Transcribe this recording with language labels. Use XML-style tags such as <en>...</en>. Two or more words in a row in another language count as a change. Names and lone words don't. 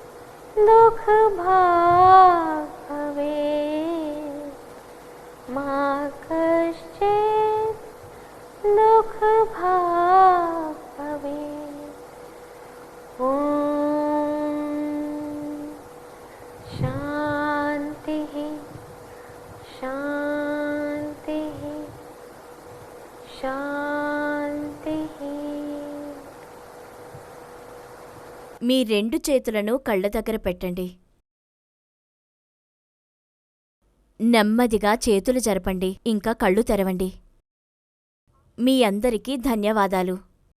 <sa>दुःखभाग् भवेत् मा कश्चित् दुःखभाग् भवेत् ॐ शान्तिः शान्तिः शान्तिः।</sa> <te>మీ రెండు చేతులను కళ్ళ దగ్గర పెట్టండి. నెమ్మదిగా చేతులు జరపండి. ఇంకా కళ్ళు తెరవండి. మీ అందరికీ ధన్యవాదాలు.</te>